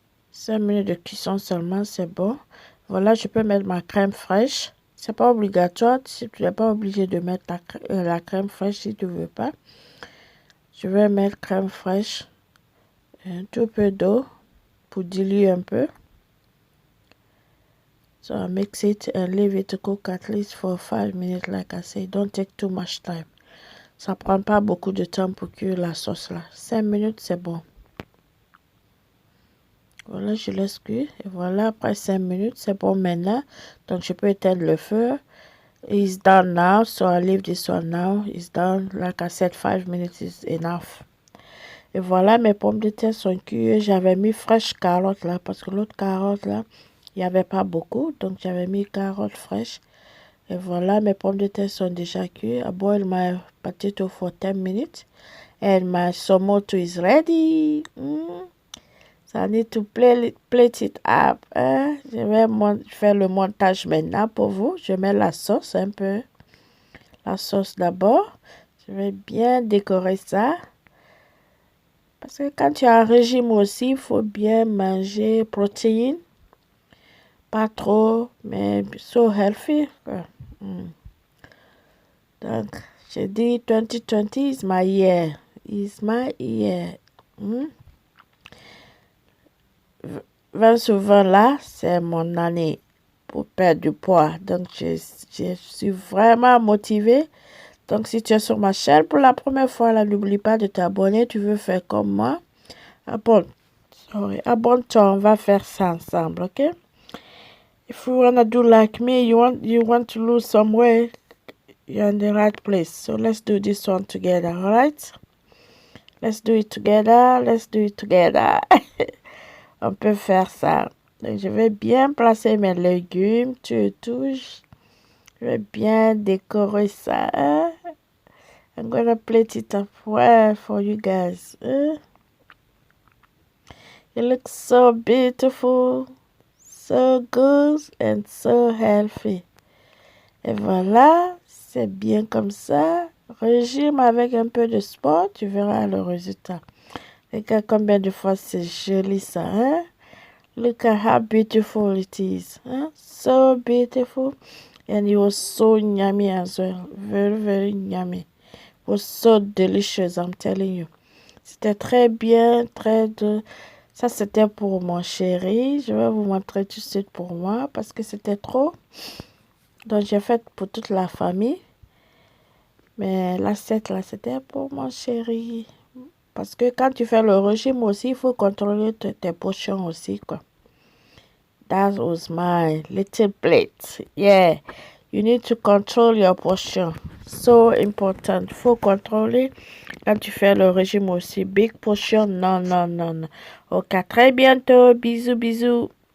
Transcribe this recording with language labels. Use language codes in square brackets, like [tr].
[fr] 5 minutes de cuisson seulement, c'est bon. Voilà, je peux mettre ma crème fraîche. C'est pas obligatoire. Si tu n'es pas obligé de mettre la crème fraîche si tu veux pas. Je vais mettre crème fraîche. Un tout peu d'eau pour diluer un peu. [en] So I mix it and leave it to cook at least for 5 minutes. Like I say, don't take too much time. [fr] Ça prend pas beaucoup de temps pour cuire la sauce là. 5 minutes, c'est bon. Voilà, je laisse cuire. Et voilà, après 5 minutes, c'est bon maintenant. Donc, je peux éteindre le feu. [en] It's done now, so I leave this one now. It's done. Like I said, 5 minutes is enough. [fr] Et voilà, mes pommes de terre sont cuites. J'avais mis fraîche carotte là, parce que l'autre carotte là, il n'y avait pas beaucoup. Donc j'avais mis carotte fraîche. Et voilà, mes pommes de terre sont déjà cuites. [en] I boil my potato for 10 minutes. And my somoto is ready. So I need to plate it up. Hein. [fr] Je vais faire le montage maintenant pour vous. Je mets la sauce un peu. La sauce d'abord. Je vais bien décorer ça. Parce que quand tu as un régime aussi, il faut bien manger protéines. Pas trop, mais [en] so healthy. [fr] Donc, j'ai dit [en] 2020 is my year. Is my year. [fr] 20 sur 20 là, c'est mon année pour perdre du poids. Donc, je suis vraiment motivée. Donc, si tu es sur ma chaîne pour la première fois, là, n'oublie pas de t'abonner. Tu veux faire comme moi. Abonne-toi, on va faire ça ensemble, ok? [en] If you wanna do like me, you want to lose some weight, you're in the right place. So let's do this one together, alright? Let's do it together, let's do it together. [fr] On peut faire ça. Donc, je vais bien placer mes légumes, tu touches. Je vais bien décorer ça. Hein? [en] I'm gonna plate it up well for you guys. It looks so beautiful, so good and so healthy. [fr] Et voilà, c'est bien comme ça. Régime avec un peu de sport, tu verras le résultat. Regarde combien de fois c'est joli ça, hein? [en] Look at how beautiful it is. Hein? So beautiful. And it was so yummy as well. Very, very yummy. It was so delicious, I'm telling you. [fr] C'était très bien, très doux. Ça, c'était pour mon chéri. Je vais vous montrer tout de suite pour moi parce que c'était trop. Donc, j'ai fait pour toute la famille. Mais l'assiette, là, c'était pour mon chéri. Parce que quand tu fais le régime aussi, il faut contrôler tes portions aussi, quoi. [en] That was my little plate. Yeah. You need to control your portion. So important. [fr] Faut contrôler quand tu fais le régime aussi. [en] Big portion, [fr] non, non, non, non. Ok, à très bientôt. Bisous, bisous.